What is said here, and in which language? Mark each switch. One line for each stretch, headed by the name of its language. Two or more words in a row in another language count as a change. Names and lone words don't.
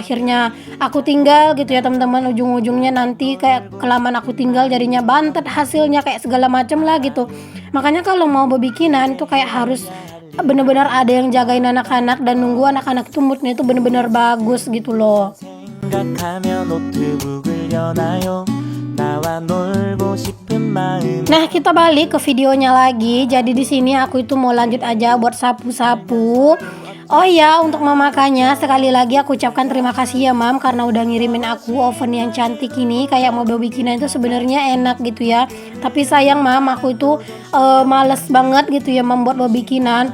Indonesian: Akhirnya aku tinggal gitu ya teman-teman. Ujung-ujungnya nanti kayak kelamaan aku tinggal jadinya bantet hasilnya kayak segala macam lah gitu. Makanya kalau mau bikinan itu kayak harus bener-bener ada yang jagain anak-anak dan nunggu anak-anak itu moodnya itu bener-bener bagus gitu loh.
Korean: 생각하며 노트북을 여나요 나와 놀고 싶은 마음
Indonesian: Nah, kita balik ke videonya lagi. Jadi di sini aku itu mau lanjut aja buat sapu-sapu. Oh iya, untuk memakannya sekali lagi aku ucapkan terima kasih ya Mam karena udah ngirimin aku oven yang cantik ini. Kayak mau bikinan itu sebenarnya enak gitu ya. Tapi sayang Mam, aku itu males banget gitu ya membuat bikinan.